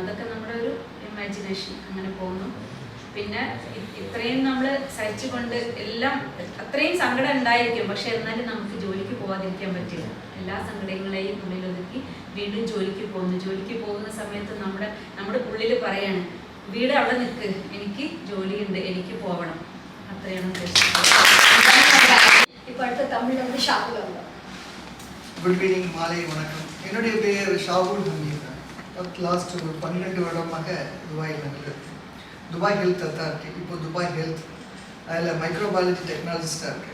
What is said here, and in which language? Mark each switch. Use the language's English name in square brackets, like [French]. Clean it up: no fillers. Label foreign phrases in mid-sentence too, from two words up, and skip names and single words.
[Malayalam] അതൊക്കെ നമ്മുടെ ഒരു ഇമാജിനേഷൻ അങ്ങനെ പോകുന്നു. പിന്നെ ഇത്രയും നമ്മൾ സഹിച്ചുകൊണ്ട് എല്ലാം അത്രയും സങ്കടം ഉണ്ടായിരിക്കും. പക്ഷെ എന്നാലും നമുക്ക് ജോലിക്ക് പോകാതിരിക്കാൻ പറ്റില്ല. എല്ലാ സങ്കടങ്ങളെയും ഉള്ളിലൊതുക്കി വീണ്ടും ജോലിക്ക് പോകുന്നു. ജോലിക്ക് പോകുന്ന സമയത്ത് നമ്മുടെ ഉള്ളിൽ പറയാണ്, വീട് അവിടെ നിൽക്ക്, എനിക്ക് ജോലിയുണ്ട്, എനിക്ക് പോകണം. അത്രയാണ് ഉദ്ദേശിച്ചത്. [Tamil] இப்போ அடுத்த தமிழ்ல வந்து ஷாகுல் அவங்க. [English] good evening, [Tamil] மாலை வணக்கம். என்னுடைய பேர் ஷாகுல் ஹமீத். லாஸ்ட் 12 வருடமாக துபாயில் இருக்கிறது. துபாய் ஹெல்த் அத்தாரிட்டி, இப்போ துபாய் ஹெல்த், அதில் [English] microbiology technologist [Tamil] இருக்கு.